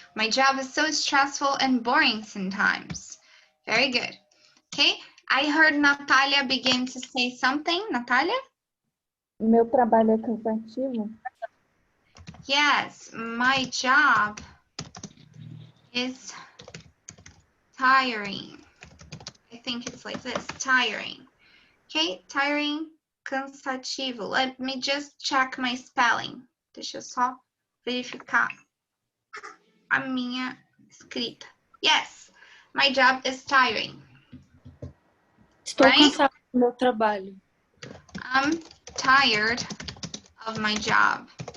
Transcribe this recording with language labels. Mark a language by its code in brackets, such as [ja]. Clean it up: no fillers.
[en] My job is so stressful and boring sometimes. Very good. Okay, I heard Natalia begin to say something. Natalia? [pt] Meu trabalho é cansativo. [en] Yes, my job is tiring. I think it's like this, tiring. Okay, tiring, cansativo. Let me just check my spelling. [pt] Deixa eu só verificar a minha escrita. [en] Yes, my job is tiring. [pt] Estou [en] Right? [pt] cansada do meu trabalho. [en] I'm tired of my job.